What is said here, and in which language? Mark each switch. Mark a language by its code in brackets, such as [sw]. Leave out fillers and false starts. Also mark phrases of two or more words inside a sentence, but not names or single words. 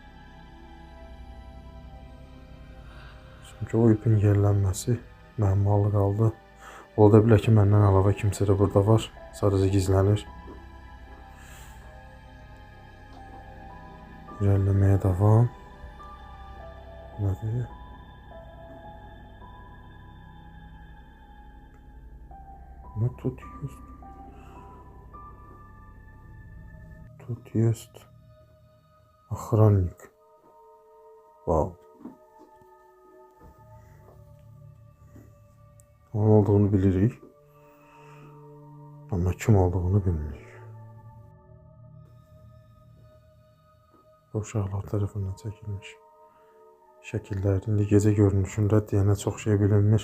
[az] Çünki o ipin yerlənməsi müəmmalı qaldı. Ola da bilər ki, məndən əlavə kimsə də burada var. Sadəcə gizlənir. İrəliləməyə davam. Nədir? [ru] Ну тут есть. Тут есть охранник. Вау. [az] Onun olduğunu bilirik. Ama kim olduğunu bilmirik. Uşaqlar tərəfindən çəkilmiş şəkillər indi gecə görünüşündə deyənə çox şey bilinmir.